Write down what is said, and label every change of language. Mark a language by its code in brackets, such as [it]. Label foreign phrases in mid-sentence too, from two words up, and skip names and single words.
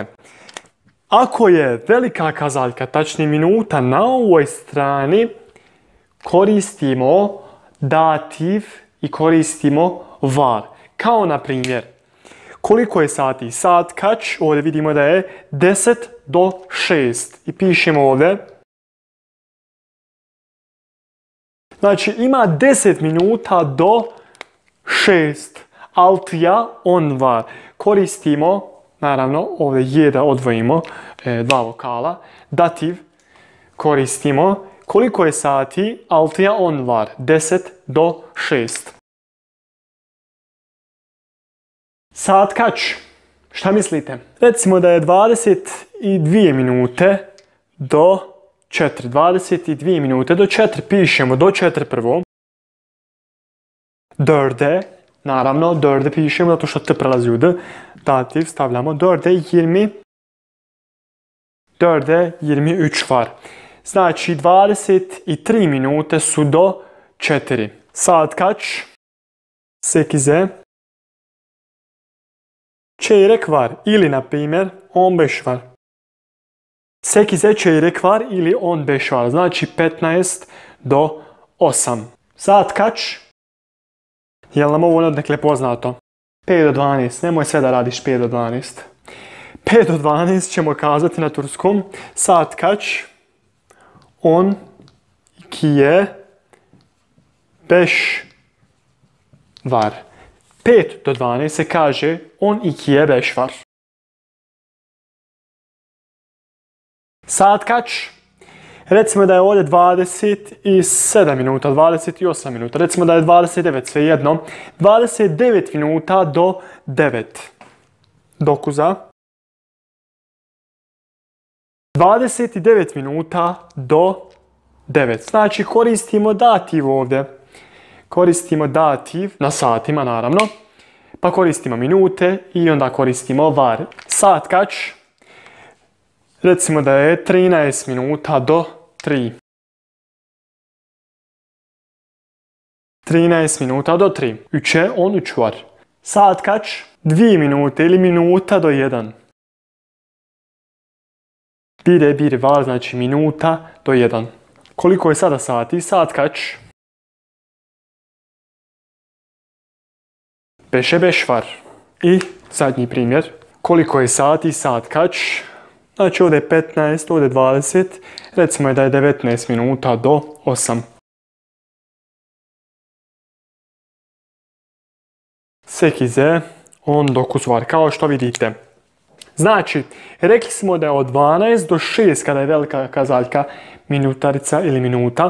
[bs] Ako je velika kazaljka, tačnije minuta, na ovoj strani, koristimo dativ i koristimo var. Kao na primjer, koliko je sati? [tr] Sat kač, [bs] ovdje vidimo da je 10 do 6. I pišemo ovdje. Znači ima 10 minuta do 6. [tr] Altıya 10 var. [bs] Koristimo, naravno, ovdje je da odvojimo dva vokala. Dativ koristimo. Koliko je sati? [tr] Altıya 10 var. [bs] 10 do 6. [tr] Sat kač? [bs] Šta mislite? Recimo da je 22 minute do 4. 22 minute do 4. Pišemo do 4 prvo. [tr] Dörde. [bs] Naravno, dörde pišemo zato što t prelazi u d. Dativ stavljamo. [tr] Dörde 20. Dörde 23 var. [bs] Znači 23 minute su do 4. [tr] Saat kaç? 8'e çeyrek var. [bs] Ili na primjer [tr] 15 var. 8'e çeyrek var ili 15 var. [bs] Znači 15 do 8. [tr] Saat kaç? [bs] Jel nam ovo odnekle poznato? 5 do 12. Nemoj sve da radiš 5 do 12. 5 do 12 ćemo kazati na turskom. [tr] Saat kaç? 12'e 5 var. [bs] 5 do 12 se kaže [tr] 12'e 5 var. Saat kaç? [bs] Recimo da je ovdje 27 minuta, 28 minuta. Recimo da je 29, svejedno. 29 minuta do 9. Dokuza. 29 minuta do 9. Znači koristimo dativ ovdje. Koristimo dativ na satima naravno. Pa koristimo minute i onda koristimo var. [tr] Sat kač? [bs] Recimo da je 13 minuta do 3. 13 minuta do 3. [tr] 3'e 13 var. Saat kaç? [bs] 2 minute ili minuta do 1. [tr] 1'e 1 var, [bs] znači minuta do 1. Koliko je sada sati? [tr] Saat kaç? 5'e 5 var. [bs] I zadnji primjer. Koliko je sati? [tr] Saat kaç? [bs] Znači ovdje je 15, ovdje je 20, recimo da je 19 minuta do 8. [tr] Sekize on dokuzvar, [bs] kao što vidite. Znači, rekli smo da je od 12 do 6 kada je velika kazaljka minutarica ili minuta.